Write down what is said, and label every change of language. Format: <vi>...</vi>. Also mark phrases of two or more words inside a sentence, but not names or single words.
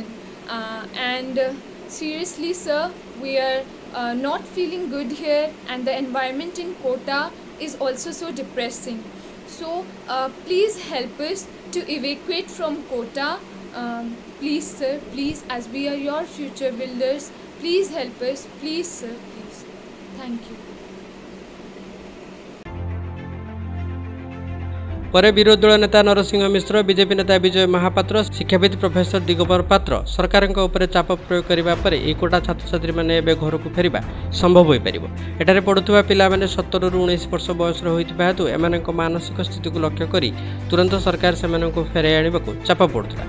<en>And seriously sir, we are not feeling good here, and the environment in Kota is also so depressing. So please help us to evacuate from Kota. Please sir, please, as we are your future builders, please help us, please sir, please. Thank you.</en> <or>ପରେ ବିରୋଧୀ ଦଳ ନେତା ନରସିଂହ ମିଶ୍ର, ବିଜେପି ନେତା ବିଜୟ ମହାପାତ୍ର, ଶିକ୍ଷାବିତ୍ ପ୍ରଫେସର ଦିଗମ୍ବର ପାତ୍ର ସରକାରଙ୍କ ଉପରେ ଚାପ ପ୍ରୟୋଗ କରିବା ପରେ ଏହି କୋଟା ଛାତ୍ରଛାତ୍ରୀମାନେ ଏବେ ଘରକୁ ଫେରିବା ସମ୍ଭବ ହୋଇପାରିବ। ଏଠାରେ ପଢ଼ୁଥିବା ପିଲାମାନେ 17ରୁ 19 ବର୍ଷ ବୟସର ହୋଇଥିବା ହେତୁ ଏମାନଙ୍କ ମାନସିକ ସ୍ଥିତିକୁ ଲକ୍ଷ୍ୟ କରି ତୁରନ୍ତ ସରକାର ସେମାନଙ୍କୁ ଫେରାଇ ଆଣିବାକୁ ଚାପ ପଡ଼ୁଥିଲା।</or>